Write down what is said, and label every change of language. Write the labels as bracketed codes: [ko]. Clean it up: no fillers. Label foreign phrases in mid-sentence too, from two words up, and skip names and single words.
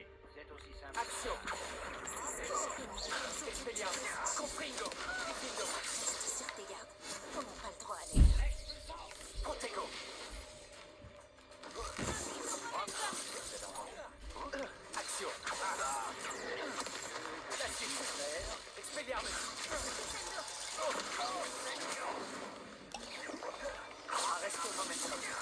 [fr] C'est aussi simple. Action. Expelliarmus. Confringo. Gryffindor. Reste sur tes gardes. On n'a pas le droit à l'erreur. Protego. Action. La suite. Expelliarmus. Restons momentum.